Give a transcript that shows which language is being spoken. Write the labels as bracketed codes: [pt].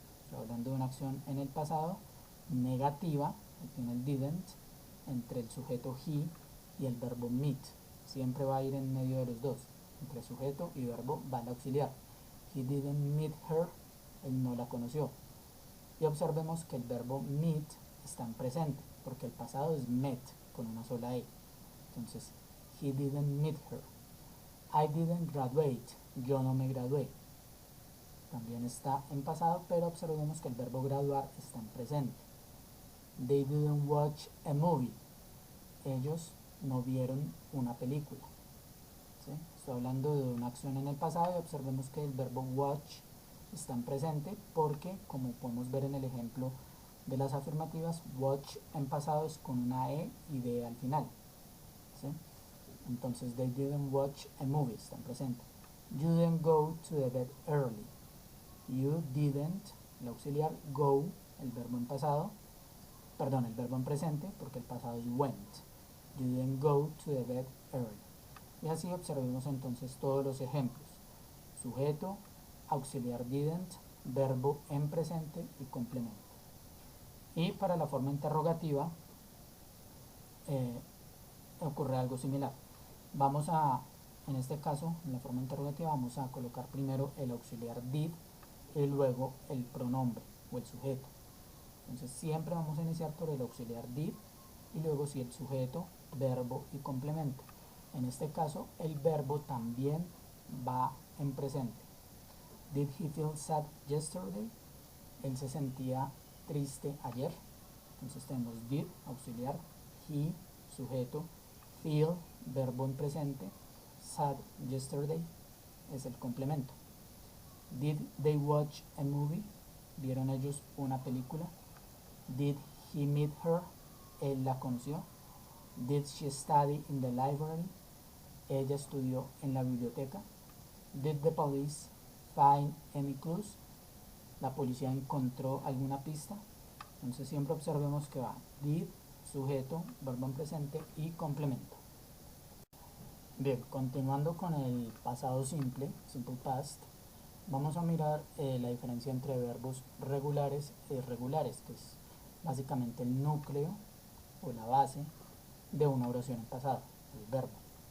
[es] Estoy hablando de una acción en el pasado negativa, tiene el didn't, entre el sujeto he y el verbo meet. Siempre va a ir en medio de los dos. Entre sujeto y verbo va el auxiliar. [en] He didn't meet her. [es] Él no la conoció. Y observemos que el verbo meet está en presente, porque el pasado es met, con una sola E. [en] Entonces, he didn't meet her. I didn't graduate. [es] Yo no me gradué. También está en pasado, pero observemos que el verbo graduar está en presente. [en] They didn't watch a movie. [es] Ellos no vieron una película. ¿Sí? Estoy hablando de una acción en el pasado y observemos que el verbo watch está en presente porque, como podemos ver en el ejemplo de las afirmativas, watch en pasado es con una E y D al final. ¿Sí? Entonces, [en] they didn't watch a movie, [es] está en presente. [en] You didn't go to the bed early. [es] You didn't, el auxiliar, go, el verbo en pasado, perdón, el verbo en presente, porque el pasado es went. [en] You didn't go to the bed early. [es] Y así observemos entonces todos los ejemplos. Sujeto, auxiliar didn't, verbo en presente y complemento. Y para la forma interrogativa ocurre algo similar. Vamos a, en este caso, en la forma interrogativa, vamos a colocar primero el auxiliar did y luego el pronombre o el sujeto. Entonces siempre vamos a iniciar por el auxiliar did y luego si el sujeto, verbo y complemento. En este caso el verbo también va en presente. [en] Did he feel sad yesterday? [es] Él se sentía triste ayer. Entonces tenemos did, auxiliar, he, sujeto, feel, verbo en presente, sad yesterday es el complemento. [en] Did they watch a movie? [es] ¿Vieron ellos una película? [en] Did he meet her? [es] Él la conoció. [en] Did she study in the library? [es] Ella estudió en la biblioteca. [en] Did the police find any clues? [es] La policía encontró alguna pista. Entonces siempre observemos que va did, sujeto, verbo en presente y complemento. Bien, continuando con el pasado simple, simple past, vamos a mirar la diferencia entre verbos regulares e irregulares, que es básicamente el núcleo o la base de una oración en pasado, el verbo.